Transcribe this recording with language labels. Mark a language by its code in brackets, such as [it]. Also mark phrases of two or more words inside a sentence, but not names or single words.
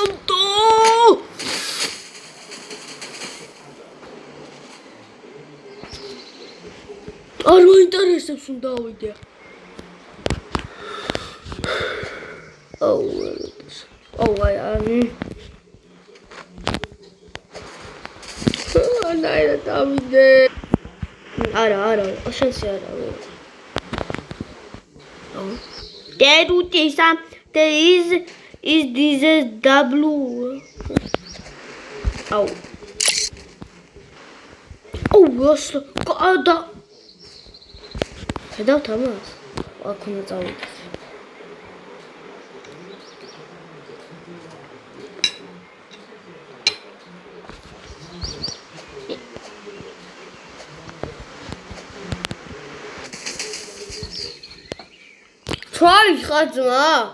[ka] არ მაინტერესებს უნდა ავიდე. ნაირად დავიდე. არა, შანსი არა. [en] There is this W. [ka] და ხედავთ ამას? აქ უნდა წავიდეთ. თვალი ხარ ძმა?